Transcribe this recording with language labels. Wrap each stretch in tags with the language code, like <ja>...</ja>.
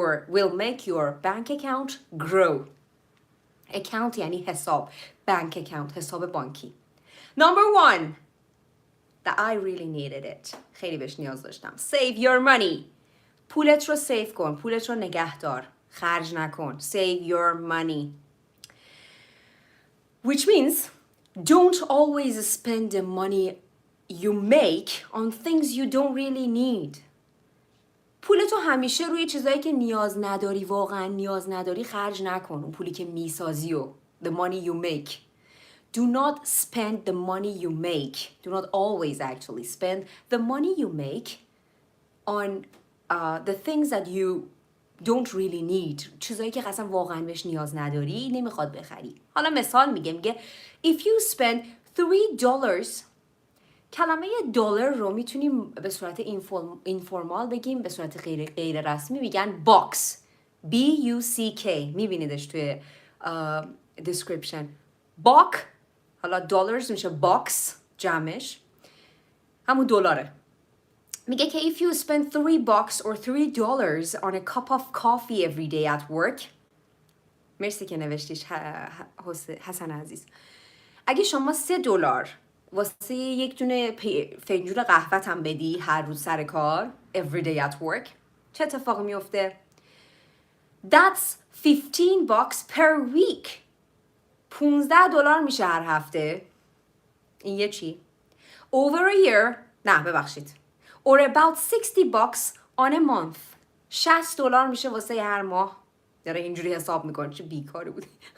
<en>will make your bank account grow account</en> <fa>یعنی حساب</fa> <en>bank account</en> <fa>حساب بانکی</fa> <en>number 1 that I really needed it</en> <fa>خیلی بهش نیاز داشتم</fa> <en>save your money</en> <fa>پولت رو سیو کن پولت رو نگه دار خرج نکن</fa> <en>save your money which means don't always spend the money you make on things you don't really need.</en> <fa>پولتو همیشه روی چیزایی که نیاز نداری واقعا نیاز نداری خرج نکن. اون پولی که میسازی و</fa> <en>the money you make. Do not spend the money you make. Do not always actually spend the money you make on the things that you don't really need.</en> <fa>چیزایی که اصلا واقعا بهش نیاز نداری نمیخواد بخری. حالا مثال میگه</fa> <en>if you spend $3</en> <fa>کلمه دلار رو میتونیم به صورت اینفورمال بگیم، به صورت غیر رسمی میگن box. B-U-C-K. میبینیدش توی description. box حالا دلارز میشه box جمعش همون دلاره. میگه که</fa> <en>if you spend $3 or $3 on a cup of coffee every day at work.</en> <fa>مرسی که نوشتیش حسن عزیز. اگه شما $3 واسه یک دونه فنجون قهوه هم بدی هر روز سر کار</fa> <en>every day at work</en> <fa>چه اتفاقی میفته؟</fa> <en>That's $15 per week.</en> <fa>$15 میشه هر هفته. این یه چی؟</fa> <en>Over a year</en> <fa>نه ببخشید</fa> <en>or about $60 on a month.</en> <fa>$60 میشه واسه هر ماه. داره اینجوری حساب میکنه چه بیکاره بودی.</fa>